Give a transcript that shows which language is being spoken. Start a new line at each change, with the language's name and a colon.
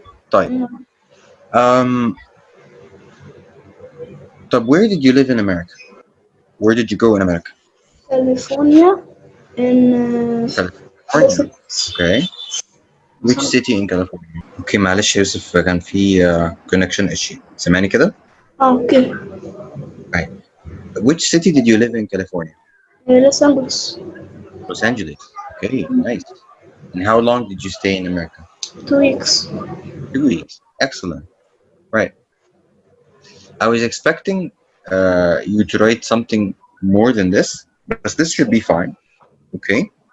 English: طيب طب where did you live in America? Where did you go in America? California in California. Okay. Which city in California?
Arabic: اوكي معلش يا يوسف كان في connection issue. سامعني كده؟
English: okay. Right. Which city did you live in California? Los Angeles. Los Angeles. Okay, nice. And how long did you stay in America? 2 weeks. 2 weeks. Excellent. Right. I was expecting you to write something more than this, but this should be fine. Okay.